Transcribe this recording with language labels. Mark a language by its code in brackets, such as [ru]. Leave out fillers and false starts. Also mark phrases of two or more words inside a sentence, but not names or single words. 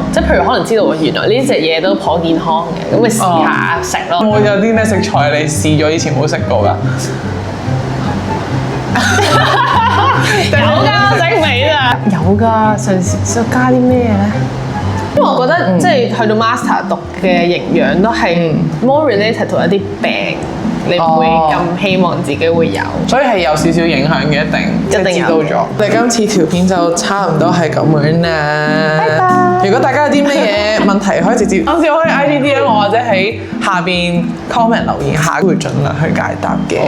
[yue] 即係譬如可能知道原來呢隻嘢都頗健康嘅，咁咪試下食咯。會有啲咩食材你試咗以前冇食過㗎？有㗎，整尾咋？有㗎，上次想加啲咩咧？因為我覺得即係去到 master 讀嘅營養都係 [en] more related to [yue] 一啲病。你唔會咁希望自己會有，所以係有少少影響嘅，一定知道咗。你今次條片就差唔多係咁樣啦。拜拜。如果大家有啲咩嘢問題，可以直接可以 IGDM 我，或者喺下邊 comment 留言下，會盡量去解答嘅。